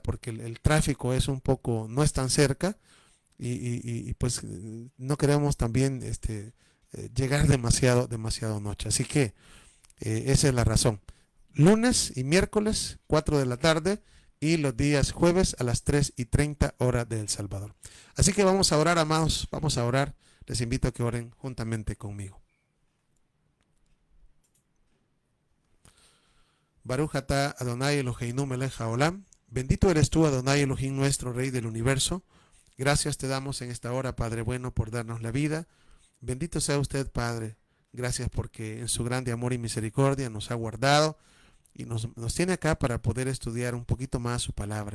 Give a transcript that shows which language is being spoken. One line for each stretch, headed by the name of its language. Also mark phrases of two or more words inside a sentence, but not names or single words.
Spanish: Porque el tráfico es no es tan cerca. Y pues no queremos también llegar demasiado noche. Así que esa es la razón. Lunes y miércoles, 4 de la tarde, y los días jueves a las 3:30 hora de El Salvador. Así que vamos a orar, amados, vamos a orar. Les invito a que oren juntamente conmigo.
Hebrew: ברוך אתה אדוני אלוהינו מלך העולם.
Spanish: Bendito eres tú, Adonai Elohim, nuestro Rey del universo. Gracias te damos en esta hora, Padre bueno, por darnos la vida. Bendito sea usted, Padre. Gracias porque en su grande amor y misericordia nos ha guardado y nos tiene acá para poder estudiar un poquito más su palabra.